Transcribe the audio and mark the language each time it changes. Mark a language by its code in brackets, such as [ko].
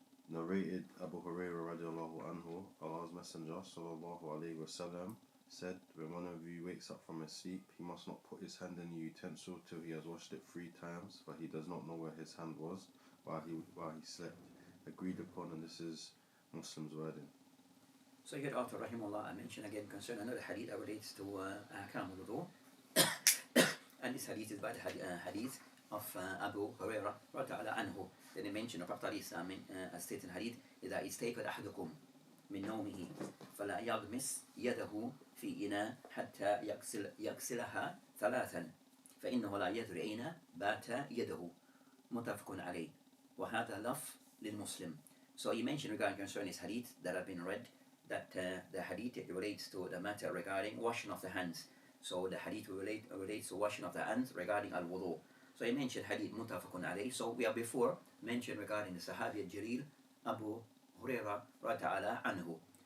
[en] Narrated Abu Hurairah radiallahu anhu, Allah's Messenger sallallahu alayhi wasallam said, when one of you wakes up from his sleep, he must not put his hand in the utensil till he has washed it 3 times, for he does not know where his hand was while he slept. Agreed upon, and this is Muslim's wording. So here author rahimahullah mentioned again concerning another hadith that relates to ahkam al-wudu. And this hadith is by the hadith of Abu Hurairah radiallahu anhu. Then he mentioned of Prophet as stated in hadith, [ar] إذا استيقظ أحدكم من نومه فلا يغمس يده في إناء حتى يغسلها 3 فإنه لا يدري أين بات يده متفق عليه وهذا لفظ للمسلم. [en] So he mentioned regarding concerning this hadith that have been read, that the hadith relates to the matter regarding washing of the hands. So the hadith relates to washing of the hands regarding al-wudu. So he mentioned hadith mutafaqun alayh. So we have before mentioned regarding the Sahabi al-Jalil Abu Hurairah radiallahu anhu.